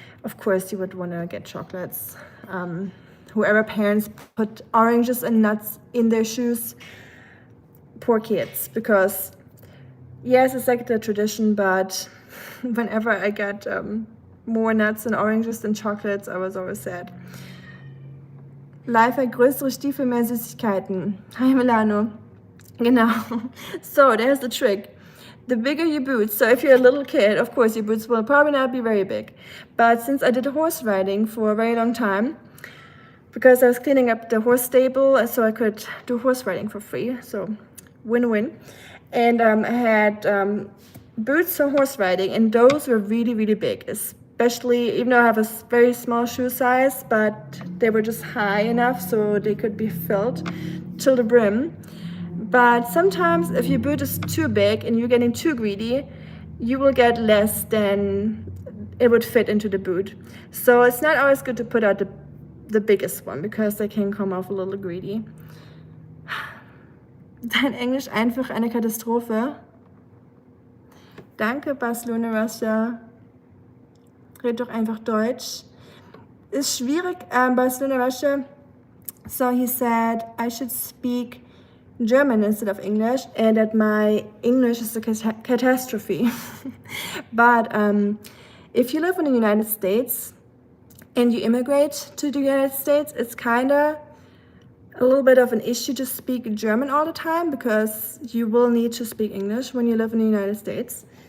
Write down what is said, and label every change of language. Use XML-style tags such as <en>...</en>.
<en>Of course, you would want to get chocolates. Whoever parents put oranges and nuts in their shoes, poor kids, because yes, it's like the tradition, but whenever I get more nuts and oranges than chocolates, I was always sad.</en> <de>Live größere Stiefel, mehr Süßigkeiten.</de> <en>Hi Milano.</en> <de>Genau.</de> <en>So there's the trick. The bigger your boots, so if you're a little kid, of course your boots will probably not be very big. But since I did horse riding for a very long time, because I was cleaning up the horse stable, so I could do horse riding for free, so win-win. And I had boots for horse riding, and those were really, really big, especially, even though I have a very small shoe size, but they were just high enough so they could be filled till the brim. But sometimes if your boot is too big and you're getting too greedy, you will get less than it would fit into the boot. So it's not always good to put out the biggest one because they can come off a little greedy.</en> <de>Dein Englisch einfach eine Katastrophe. Danke, Barcelona, Russia. Red doch einfach Deutsch. Ist schwierig, Barcelona, Russia.</de> <en>So he said I should speak German instead of English and that my English is a catastrophe. But if you live in the United States and you immigrate to the United States, it's kind of a little bit of an issue to speak German all the time because you will need to speak English when you live in the United States.</en>